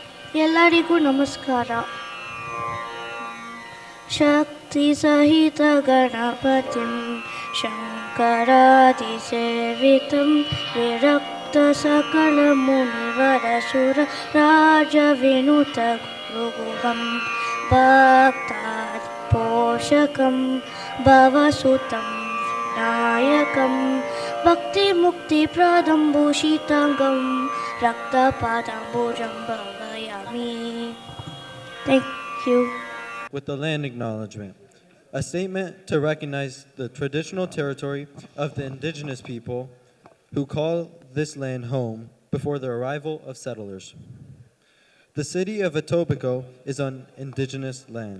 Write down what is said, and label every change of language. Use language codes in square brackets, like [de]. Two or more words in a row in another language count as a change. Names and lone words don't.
[kn] ಎಲ್ಲರಿಗೂ ನಮಸ್ಕಾರ. [sa] ಶಕ್ತಿ ಸಹಿತ ಗಣಪತಿಂ ಶಂಕರಾದಿ ಸೇವಿತಂ ವಿರಕ್ತ ಸಕಲ ಮುನಿವರ ಸುರ ರಾಜ ವಿನುತ ಗುರುಗುಹಂ ಭಕ್ತಾದಿ ಪೋಷಕಂ ಭವಸುತಂ ವಿನಾಯಕಂ ಭಕ್ತಿ ಮುಕ್ತಿ ಪ್ರದಂ ಭೂಷಿತಾಂಗಂ ರಕ್ತಪಾದಾಂಬುಜಂ ಭಾವಯಾಮಿ. [en] Thank you. With the land acknowledgement, a statement to recognize the traditional territory of the indigenous people who call this land home before the arrival of settlers. The city of Etobicoke is on indigenous land.